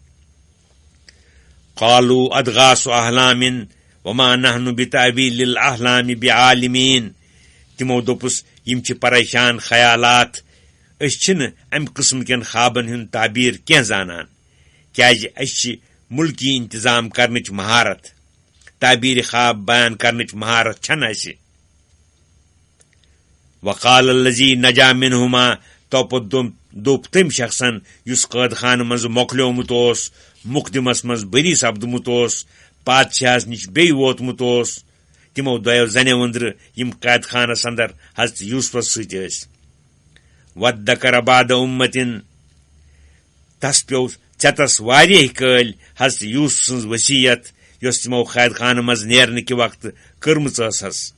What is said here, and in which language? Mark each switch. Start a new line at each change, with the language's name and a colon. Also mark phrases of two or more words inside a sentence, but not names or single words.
Arabic: قالوا اضغاث احلام وما نحن بتأویل الاحلام بعالمین
Kashmiri: تِمو دوٚپُس یِم چھِ پریشان خیالات أسۍ چھِنہٕ امہِ قٕسمہٕ کٮ۪ن خوابن ہُنٛد تعبیر کینٛہہ زانان کیازِ أسۍ چھِ مُلکی انتظام کرنٕچ مہارت تعبیر خواب بیان کرنٕچ مہارت چھنہٕ اسہِ.
Arabic: وقال الذی نجا منہما
Kashmiri: توپت دوٚپ تٔمۍ شخصن یُس قٲد خانہٕ منٛز مۄکلیومُت اوس مقدمس منٛز بٔری سپدمُت اوس بادشاہس نِش بیٚیہِ ووتمُت اوس تِمو دۄیو زنیو أنٛدرٕ یِم قٲد خانس اندر حضرت یوسفس سۭتۍ ٲسۍ.
Arabic: وَدَّکَرَ بَعْدَ اُمَّتٍ
Kashmiri: تس پیوٚو ژٮ۪تس واریاہ کٲلۍ حضرت یوسف سٕنٛز وصیت یۄس تِمو قٲد خانہٕ منٛز نیرنہٕ کہِ وقتہٕ کٔرمٕژ ٲسس.